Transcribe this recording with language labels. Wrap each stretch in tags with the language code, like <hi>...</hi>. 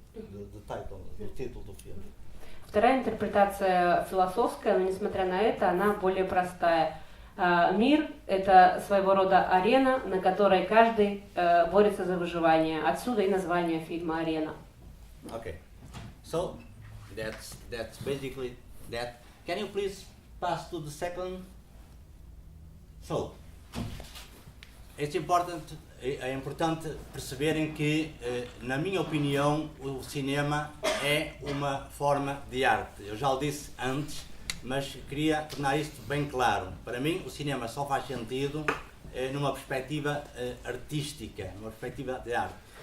<en>the title,</en> <pt>do título do filme.</pt> <ru>Вторая интерпретация философская, но несмотря на это, она более простая. Мир — это своего рода арена, на которой каждый борется за выживание. Отсюда и название фильма «Арена».</ru> <en>Okay, so that's basically that. Can you please pass to the second?</en> <pt>So, é importante perceberem que, na minha opinião, o cinema é uma forma de arte. Eu já o disse antes, mas queria tornar isto bem claro. Para mim, o cinema só faz sentido numa perspectiva artística, numa perspectiva de arte.</pt>